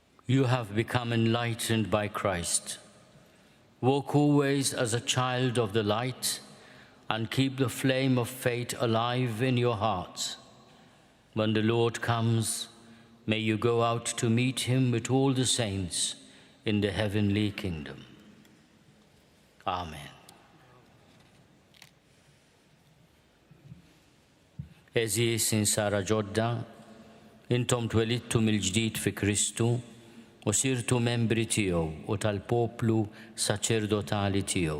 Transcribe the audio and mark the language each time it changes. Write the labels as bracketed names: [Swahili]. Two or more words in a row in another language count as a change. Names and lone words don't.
[English] You have become enlightened by Christ. Walk always as a child of the light and keep the flame of faith alive in your hearts. When the Lord comes, may you go out to meet him with all the saints in the heavenly kingdom. Amen. [Maltese] Eżis insara ġodda, intom twelidtu mill-ġdid fi Kristu u sirtu membri tiegħu u tal-poplu saċerdotali tiegħu.